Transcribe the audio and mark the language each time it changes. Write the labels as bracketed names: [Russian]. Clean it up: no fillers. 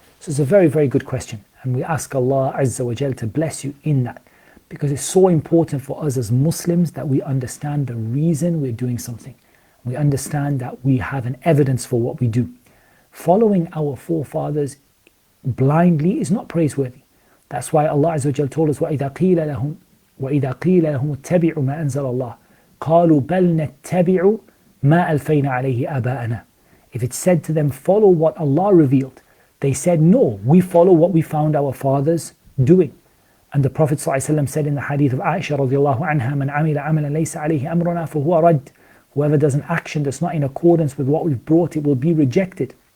[English] So it's a very, very good question, and we ask Allah Azza wa Jal to bless you in that, because it's so important for us as Muslims that we understand the reason we're doing something. We understand that we have an evidence for what we do. Following our forefathers blindly is not praiseworthy. That's why Allah Azza wa Jal told us, [Arabic] وَإِذَا قِيلَ لَهُمُ اتَّبِعُوا مَا أَنزَلَ اللَّهُ قَالُوا بَلْ نَتَّبِعُ مَا أَلْفَيْنَا عَلَيْهِ آبَاءَنَا. [English] If it's said to them, follow what Allah revealed, they said, no, we follow what we found our fathers doing. And the Prophet ﷺ said in the hadith of Aisha radiallahu anha, [Arabic] مَنْ عَمِلَ عَمَلًا لَيْسَ عَلَيْهِ أَمْرُنَا فَهُوَ رَدٌّ. [English] Whoever does an action that's not in accordance with what we've brought, it will be rejected.